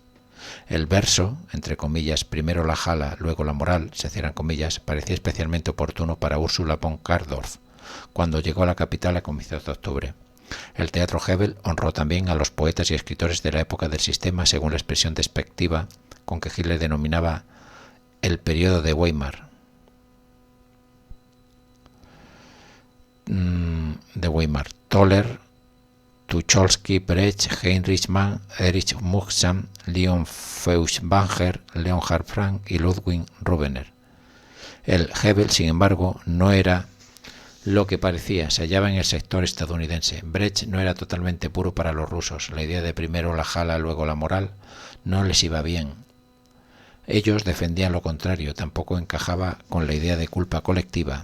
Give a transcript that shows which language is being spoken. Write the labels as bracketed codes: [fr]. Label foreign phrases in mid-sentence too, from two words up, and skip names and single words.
[es] El verso, entre comillas, primero la jala, luego la moral, se cierran comillas, parecía especialmente oportuno para Ursula von Kardorff cuando llegó a la capital a comienzos de octubre. El Teatro Hebel honró también a los poetas y escritores de la época del sistema, según la expresión despectiva con que Hitler denominaba el periodo de Weimar. Toller, Tucholsky, Brecht, Heinrich Mann, Erich Mühsam, Leon Feuchtwanger, Leonhard Frank y Ludwig Rubener. El Hebel, sin embargo, no era lo que parecía, se hallaba en el sector estadounidense. Brecht no era totalmente puro para los rusos. La idea de primero la jala, luego la moral, no les iba bien. Ellos defendían lo contrario, tampoco encajaba con la idea de culpa colectiva.